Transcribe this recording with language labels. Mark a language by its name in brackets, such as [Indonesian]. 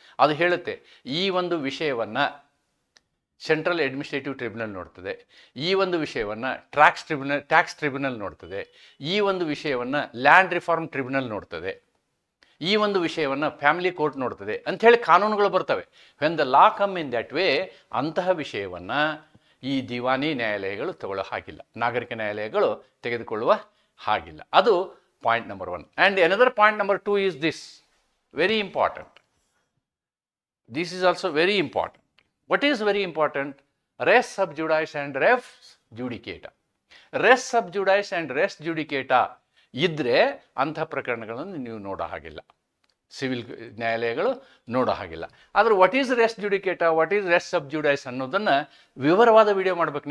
[Kannada] ಅದು ಹೇಳುತ್ತೆ ಈ ಒಂದು ವಿಷಯವನ್ನು ಸೆಂಟ್ರಲ್ ಅಡ್ಮಿನಿಸ್ಟ್ರೇಟಿವ್ ಟ್ರಿಬ್ಯುನಲ್ ನೋಡ್ತದೆ, ಈ ಒಂದು ವಿಷಯವನ್ನು ಟ್ಯಾಕ್ಸ್ ಟ್ರಿಬ್ಯುನಲ್ ನೋಡ್ತದೆ, ಈ ಒಂದು ವಿಷಯವನ್ನು ಲ್ಯಾಂಡ್ ರಿಫಾರ್ಮ್ ಟ್ರಿಬ್ಯುನಲ್ ನೋಡ್ತದೆ, ಈ ಒಂದು ವಿಷಯವನ್ನು ಫ್ಯಾಮಿಲಿ ಕೋರ್ಟ್ ನೋಡ್ತದೆ ಅಂಥೇಳಿ ಕಾನೂನುಗಳು ಬರ್ತವೆ. [English] when the law come in that way, [Kannada] ಅಂತಹ ವಿಷಯವನ್ನು ಈ ದಿವಾನಿ ನ್ಯಾಯಾಲಯಗಳು ತಗೊಳ್ಳೋ ಹಾಗಿಲ್ಲ, ನಾಗರಿಕ ನ್ಯಾಯಾಲಯಗಳು ತೆಗೆದುಕೊಳ್ಳುವ ಹಾಗಿಲ್ಲ. [English] ಅದು point number 1. And another point number 2 is this, very important. This is also very important. What is very important? Res sub judice and res judicata. Res sub judice and res judicata [Kannada] ಇದ್ದರೆ ಅಂಥ ಪ್ರಕರಣಗಳನ್ನು ನೀವು ನೋಡೋ ಹಾಗಿಲ್ಲ, civil ನ್ಯಾಯಾಲಯಗಳು ನೋಡೋ ಹಾಗಿಲ್ಲ. ಆದರೆ [English] what is res judicata, what is res sub judice [Kannada] ಅನ್ನೋದನ್ನು ವಿವರವಾದ ವಿಡಿಯೋ ಮಾಡ್ಬೇಕು.